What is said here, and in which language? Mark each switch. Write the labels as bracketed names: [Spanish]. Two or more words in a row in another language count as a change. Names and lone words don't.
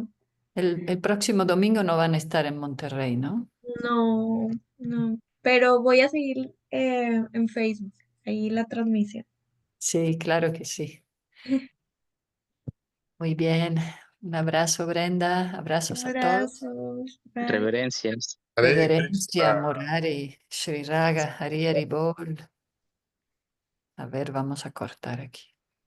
[Spanish] El próximo domingo no van a estar en Monterrey, ¿no? No, no. Pero voy a seguir en Facebook, ahí la transmisión. Sí, claro que sí. Muy bien. Un abrazo, Brenda. Abrazos a todos. Abrazos. Bye. Reverencias. Hare Reverencia, Krishna. Murari, Sri Raga, Hari Hari Bol. A ver, vamos a cortar aquí.